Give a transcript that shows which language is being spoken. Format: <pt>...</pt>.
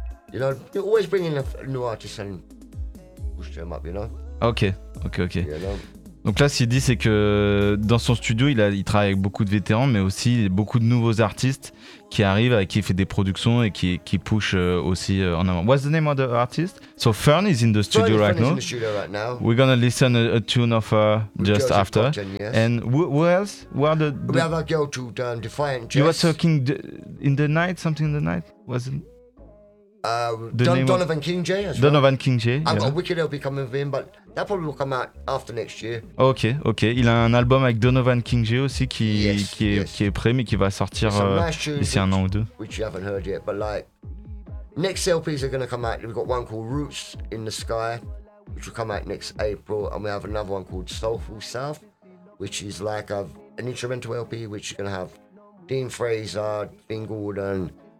<en>You know, you're always bringing a new artist and push them up, you know. Okay. You know?</en> <fr>Donc là, ce qu'il dit, c'est que dans son studio, il travaille avec beaucoup de vétérans, mais aussi beaucoup de nouveaux artistes qui arrivent, avec qui il fait des productions et qui push aussi en avant.</fr> <en>What's the name of the artist? So Fern is in the studio right now. We're gonna listen a tune of her just Joseph after. Cotton, yes. And who else? Where the we have a girl to Defiant Jess. You were talking in the night, something in the night, wasn't? Donovan King J. Donovan King J. I've got a wicked LP coming with him, but that probably will come out after next year. Ok.</en> <fr>Il a un album avec Donovan King J aussi qui est prêt, mais qui va sortir d'ici un an ou deux.</fr> <en>Which you haven't heard yet, but like next LPs are going to come out. We've got one called Roots in the Sky, which will come out next April, and we have another one called Soulful South, which is like an instrumental LP, which is going to have Dean Fraser, Dean Gordon.</en>